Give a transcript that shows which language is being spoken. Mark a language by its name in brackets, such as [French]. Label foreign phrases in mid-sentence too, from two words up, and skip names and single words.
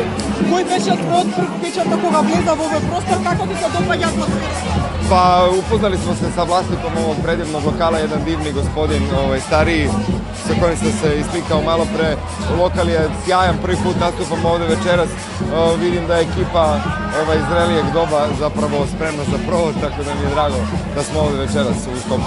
[Macedonian] Кој беше твојот прв впечаток кога влеза во овој простор, како ти се допаѓа атмосфера? [Serbian] Pa upoznali smo se sa vlasnikom ovog predivnog lokala, jedan divni gospodin, stariji, sa kojim sam se ispikao malo pre. Lokal je sjajan, prvi put nastupam ovde večeras, vidim da je ekipa iz zrelijeg doba zapravo spremna za provod, tako da mi je drago da smo ovde večeras u Skoplju.